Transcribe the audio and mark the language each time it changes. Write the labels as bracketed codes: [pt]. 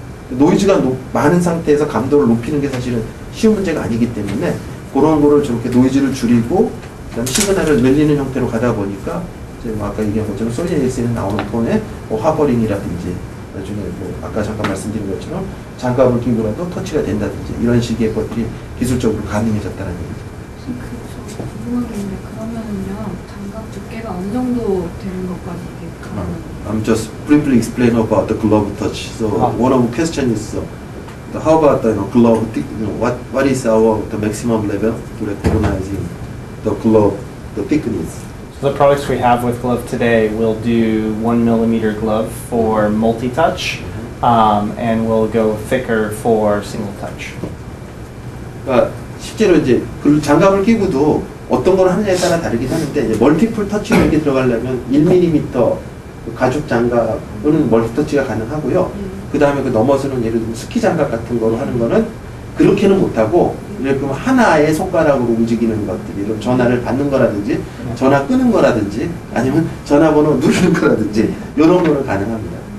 [ko] 노이즈가 많은 상태에서 감도를 높이는 게 사실은 쉬운 문제가 아니기 때문에 그런 거를 저렇게 노이즈를 줄이고 그다음 시그널을 늘리는 형태로 가다 보니까 이제 뭐 아까 얘기한 것처럼 소니 에이스에 나오는 톤의 뭐 하버링이라든지 나중에 뭐 아까 잠깐 말씀드린 것처럼 장갑을 끼고라도 터치가 된다든지 이런 식의 것들이 기술적으로 가능해졌다는 얘기죠. 저 궁금한 게 있는데 그러면은요 장갑 두께가 어느 정도 되는 것까지 이게 가능한가요? [en] I'm just briefly explain about the glove touch. So one of the question is how about the glove? What is the maximum level to recognizing the glove, the thickness? So the products we have with Glove today will do 1mm glove for multi-touch, and will go thicker for single touch. [ko] 그러니까 실제로 이제 그 장갑을 끼고도 어떤 걸 하느냐에 따라 다르긴 하는데 이제 멀티플 터치 이렇게 들어가려면 1mm 가죽 장갑은 멀티 터치가 가능하고요. 그 다음에 그 넘어서는 예를 들면 스키 장갑 같은 거로 하는 거는 그렇게는 못하고 이렇게 하나의 손가락으로 움직이는 것들이 이런 전화를 받는 거라든지 전화 끄는 거라든지 아니면 전화번호 누르는 거라든지 이런 거는 가능합니다.